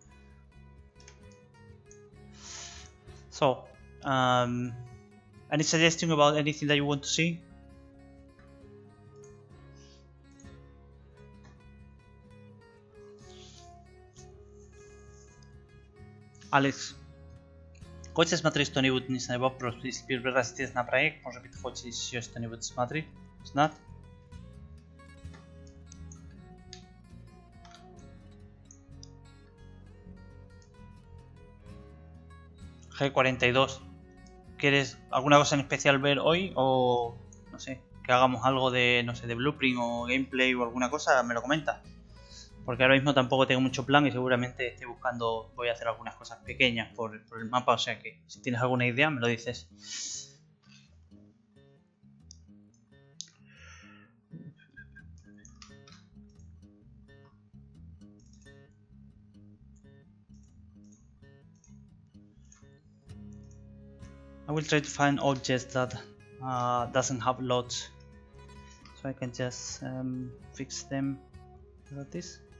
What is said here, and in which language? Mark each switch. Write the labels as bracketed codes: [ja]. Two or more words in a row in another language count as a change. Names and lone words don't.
[en] So any suggestion about anything that you want to see? Alex, [ru] хочете смотреть что-нибудь, не знаю, вопрос, если первый раз идете на проект, может быть, хочете еще что-нибудь смотреть, узнать? [es] G42, ¿quieres alguna cosa en especial ver hoy o no sé, que hagamos algo de, no sé, de blueprint o gameplay o alguna cosa? Me lo comentas. Porque ahora mismo tampoco tengo mucho plan y seguramente esté buscando, voy a hacer algunas cosas pequeñas por el mapa, o sea que si tienes alguna idea me lo dices. [en] I will try to find objects that doesn't have lots, so I can just fix them like this.